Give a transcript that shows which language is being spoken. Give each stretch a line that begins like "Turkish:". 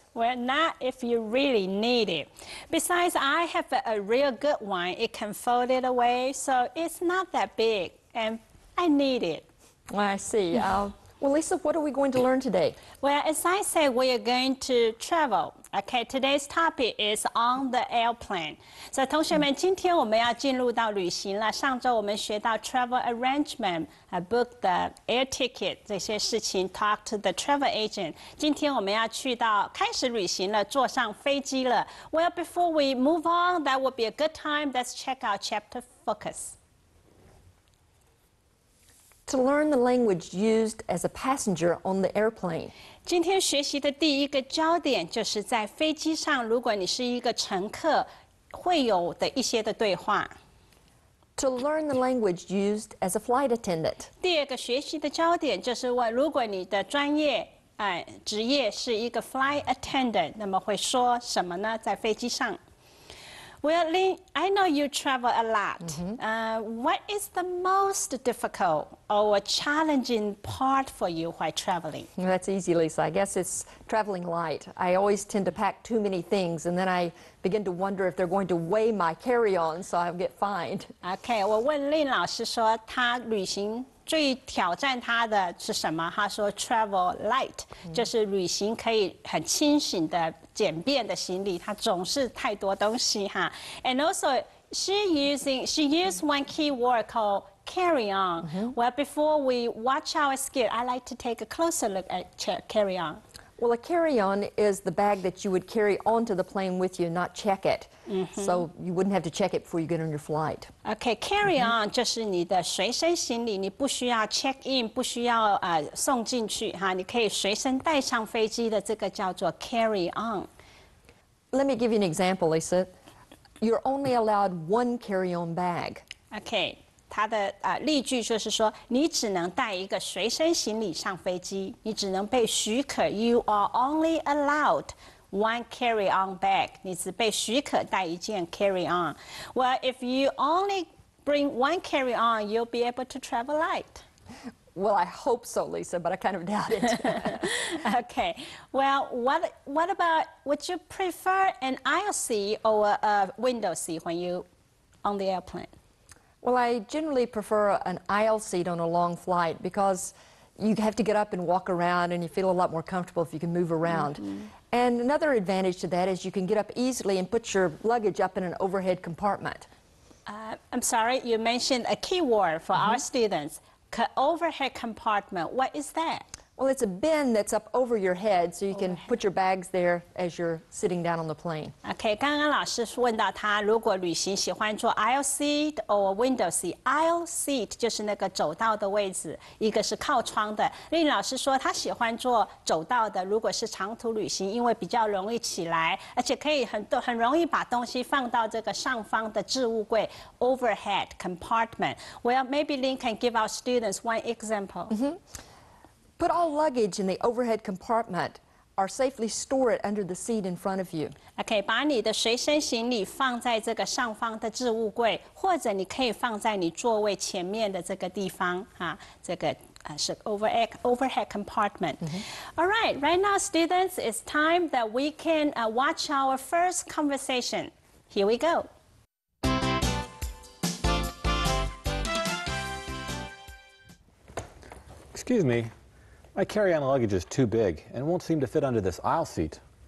English: Well, not if you really need it. Besides, I have a real good one. It can fold it away, so it's not that big, and I need it. Well, I see. Well, Lisa, what are we going to learn today? Well, as I said, we are going to travel. Okay, today's topic is on the airplane.
Chinese: So, 同学们，今天我们要进入到旅行了。上周我们学到
English: travel arrangement, book the air ticket
Chinese: 这些事情
English: ，talk to the travel agent.
Chinese: 今天我们要去到开始旅行了，坐上飞机了。
English: Well, before we move on, that would be a good time. Let's check out chapter focus. To learn the language used as a passenger on the airplane.
Chinese: 今天学习的第一个焦点就是在飞机上，如果你是一个乘客，会有的一些的对话。
English: To learn the language used as a flight attendant.
Chinese: 第二个学习的焦点就是问，如果你的专业职业是一个 flight attendant， 那么会说什么呢？在飞机上。
English: Well, Lynn, I know you travel a lot. What is the most difficult or challenging part for you while traveling? That's easy, Lisa. I guess it's traveling light. I always tend to pack too many things, and then I begin to wonder if they're going to weigh my carry-on, so I'll get fined.
Chinese: Okay, 我问Lynn老师说，他旅行最挑战他的是什么？他说 travel light， 就是旅行可以很清醒的、简便的行李，他总是太多东西哈。
English: And also she used one key word called carry on. Well, before we watch our skit, I like to take a closer look at carry on. Well, a carry-on is the bag that you would carry onto the plane with you, not check it. So you wouldn't have to check it before you get on your flight.
Chinese: Okay, carry on 就是你的随身行李，你不需要 check in， 不需要送进去哈，你可以随身带上飞机的，这个叫做 carry on.
English: Let me give you an example, Lisa. You're only allowed one carry-on bag. Okay.
Chinese: 它的例句就是说，你只能带一个随身行李上飞机，你只能被许可。
English: You are only allowed one carry-on bag.
Chinese: 你只被许可带一件 carry-on.
English: Well, if you only bring one carry-on, you'll be able to travel light. Well, I hope so, Lisa, but I kind of doubt it. Okay. Well, what about? Would you prefer an aisle seat or a window seat when you on the airplane? Well, I generally prefer an aisle seat on a long flight because you have to get up and walk around and you feel a lot more comfortable if you can move around. And another advantage to that is you can get up easily and put your luggage up in an overhead compartment. I'm sorry, you mentioned a key word for our students. Overhead compartment, what is that? Well, it's a bin that's up over your head, so you can put your bags there as you're sitting down on the plane.
Chinese: OK， 刚刚老师问到他，如果旅行喜欢坐
English: aisle seat or window seat。
Chinese: aisle seat 就是那个走道的位置，一个是靠窗的。令老师说他喜欢坐走道的，如果是长途旅行，因为比较容易起来，而且可以很容易把东西放到这个上方的置物柜 overhead compartment。
English: Well, maybe Lynn can give our students one example. Put all luggage in the overhead compartment or safely store it under the seat in front of you.
Chinese: OK， 把你的随身行李放在这个上方的置物柜，或者你可以放在你座位前面的这个地方啊，这个是 overhead compartment.
English: All right, right now, students, it's time that we can watch our first conversation. Here we go. Excuse me. My carry-on luggage is too big and won't seem to fit under this aisle seat.